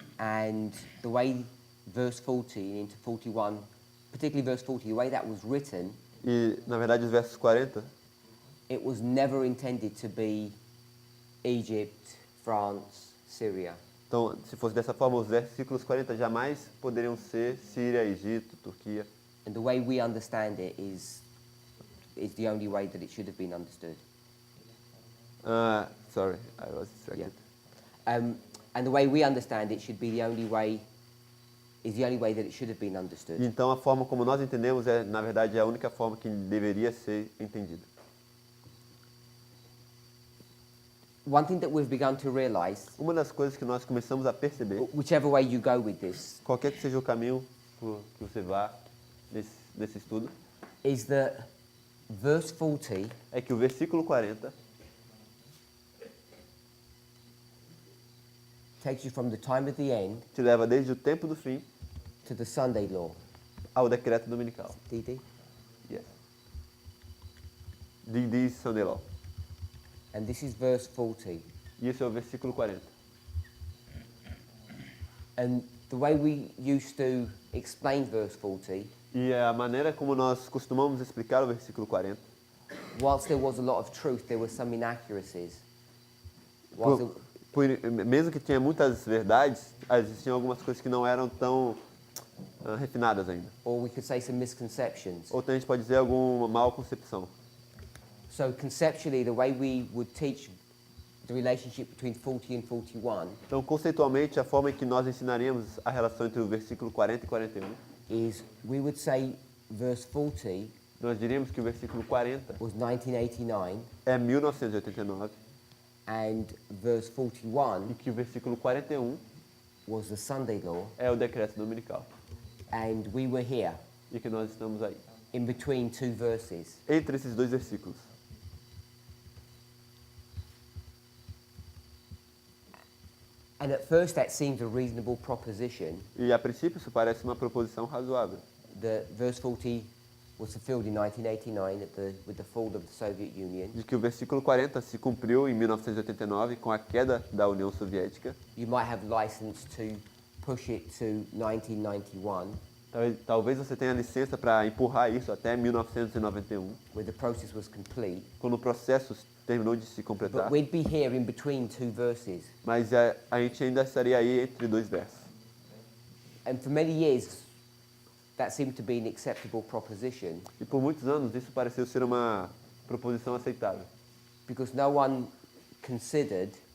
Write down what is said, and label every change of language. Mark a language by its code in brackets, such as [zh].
[en] and the way verse 40 into 41, particularly verse 40, the way that was written, [pt] e na verdade os versos 40 [en] it was never intended to be Egypt, France, Syria. [pt] então, se fosse dessa forma, os versículos 40 jamais poderiam ser Síria, Egito, Turquia. [en] And the way we understand it is the only way that it should have been understood. Sorry, I was distracted. And the way we understand it should be the only way that it should have been understood. [pt] Então, a forma como nós entendemos é, na verdade, a única forma que deveria ser entendida. [en] One thing that we've begun to realize, [pt] Uma das coisas que nós começamos a perceber, [en] whichever way you go with this, [pt] qualquer que seja o caminho que você vá nesse estudo, [en] is that verse 40 [pt] é que o versículo 40 [en] takes you from the time of the end [pt] te leva desde o tempo do fim [en] to the Sunday law. [pt] ao decreto dominical. [en] DD? Yes. D.D. Sunday Law. And this is verse 40. [pt] E esse é o versículo 40. [en] And the way we used to explain verse 40, [pt] E a maneira como nós costumamos explicar o versículo 40, [en] whilst there was a lot of truth, there were some inaccuracies. Whilst [pt] mesmo que tinha muitas verdades, existiam algumas coisas que não eram tão refinadas ainda. [en] or we could say some misconceptions. [pt] Ou então a gente pode dizer alguma mal concepção. [en] So conceptually, the way we would teach the relationship between 40 and 41 [pt] Então, conceitualmente, a forma em que nós ensinaríamos a relação entre o versículo 40 e 41, [en] is we would say verse 40 [pt] nós diríamos que o versículo 40 [en] was 1989 [pt] é 1989 [en] and verse 41 [pt] e que o versículo 41 [en] was the Sunday law, [pt] é o decreto dominical. [en] and we were here [pt] E que nós estamos aí, [en] in between two verses. [pt] entre esses dois versículos. [en] And at first that seems a reasonable proposition, [pt] E a princípio isso parece uma proposição razoável. [en] that verse 40 was fulfilled in 1989 with the fall of the Soviet Union. [pt] De que o versículo 40 se cumpriu em 1989 com a queda da União Soviética. [en] You might have license to push it to 1991, [pt] Talvez você tenha licença para empurrar isso até 1991, [en] where the process was complete. [pt] quando o processo terminou de se completar. [en] But we'd be here in between two verses. [pt] Mas a gente ainda estaria aí entre dois versos. [en] And for many years, that seemed to be an acceptable proposition. [pt] E por muitos anos isso pareceu ser uma proposição aceitável. [en] Because no one considered